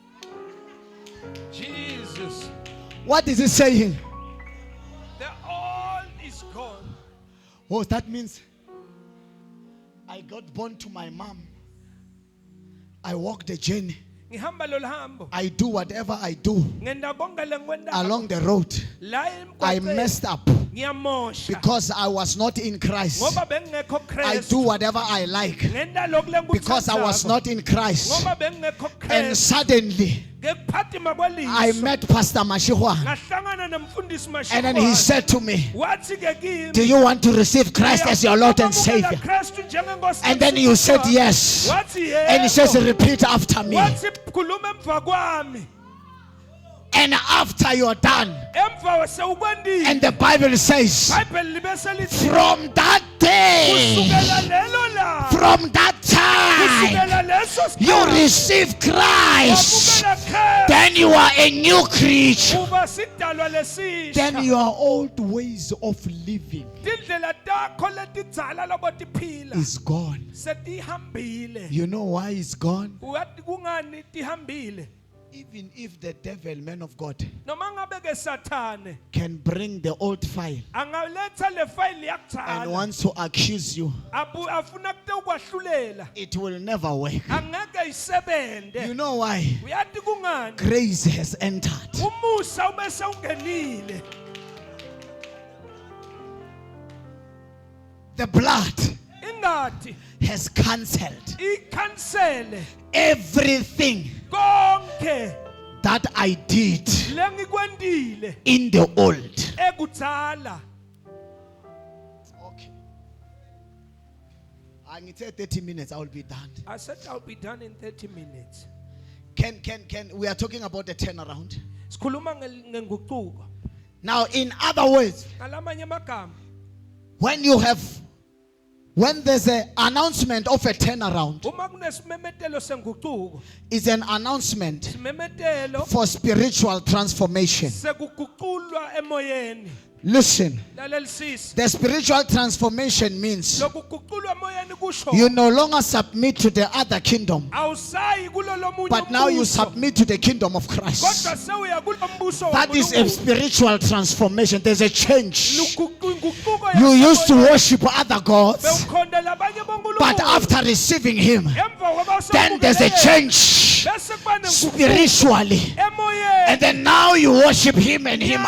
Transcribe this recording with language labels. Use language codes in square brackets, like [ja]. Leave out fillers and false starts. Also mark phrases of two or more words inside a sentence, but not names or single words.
[en] Jesus. What is he saying? The old is gone. Oh, that means I got born to my mom. I walk the journey. [ss] Ngihamba lo hambo. [en] I do whatever I do [ss] Ngenda konke lengwenda. [en] along the road. [ss] La [en] I [ss] emgwaqeni. [en] messed up [ss] Ngiyamosha. [en] because I was not in Christ. [ss] Ngoba bengekho [en] I [ss] Kristu. [en] do whatever I like [ss] Ngenda lokhu lengikuthandako. [en] because I was not in Christ. [ss] Ngoba bengekho [en] And [ss] Kristu. [en] suddenly [ss] Ngekuphathima kweliso. [en] I met Pastor Mashihwa. [ss] Ngahlangana nomfundisi Mashihwa. [en] And then he said to me, [ss] Wathi ke kimi. [en] do you want to receive Christ as your Lord and Savior? [ss] Kristu njengenkosi [en] And then you said [ss] yomhlaba. [en] yes. [ss] Wathi [en] And he says, [ss] yebo. [en] repeat after me. [ss] Wathi khuluma emva kwami. [en] And after you're done, [ss] Emva sewukwendile. [en] and the Bible says, [ss] iBhayibheli libese lithi [en] from that day, [ss] kusukela lelo la. [en] from that time, [ss] Kusukela leso [en] you [ss] sikhathi. [en] receive Christ. [ss] Wamukela Kristu. [en] Then you are a new creature. [ss] Uba sidalwa lesisha. [en] Then your old ways of living [ss] Tindlela takho letidzala lobotiphila [en] is gone. [ss] setihambile. [en] You know why it's gone? [ss] Uyathi kungani tihambile? [en] Even if the devil, man of God, [ss] Noma ngabe ke Sathane [en] can bring the old file [ss] angaletha le file [en] and [ss] yakudala [en] wants to accuse you, [ss] afuna kute ukwahlulela [en] it will never work. [ss] angeke isebente. [en] You know why? [ss] Uyathi kungani? [en] Grace has entered. [ss] Umusa ubese ungenile. [en] The blood [ss] Ingadi [en] has cancelled [ss] ikhansele [en] everything [ss] konke [en] that I did [ss] lengikwendile [en] in the old. [ss] ekudzala. [en] Okay. I need 30 minutes, I will be done. I said I'll be done in 30 minutes. Can we are talking about the turnaround. [ss] Sikhuluma ngenguquko. [en] Now, in other words, [ss] Ngalamanye amagama, [en] when there's an announcement of a turnaround, [ss] uma kunesimemetelo senguquko, [en] it's an announcement [ss] simemetelo [en] for spiritual transformation. [ss] sekuguqulwa emoyeni. [en] Listen, [ss] Lalelisisi. [en] the spiritual transformation means [ss] Lokuguqulwa emoyeni kusho [en] you no longer submit to the other kingdom, [ss] awusayi kulo lomunye [en] but now you [ss] umbuso, [en] submit to the kingdom of [ss] kodwa [en] Christ. [ss] sewuya kulo mbuso [en] That is a [ss] waNkulunkulu. [en] spiritual transformation. There's a change. [ss] Inguquko [en] You used to [ss] yasemoyeni. [en] worship other gods, [ss] Bewukhondela abanye bonkulunkulu. [en] but after receiving Him, [ss] Emva kokuba [en] then there's a [ss] usawukhulekile, [en] change [ss] bese kuba nenguquko [en] spiritually. [ss] emoyeni. [en] And then now you worship Him and Him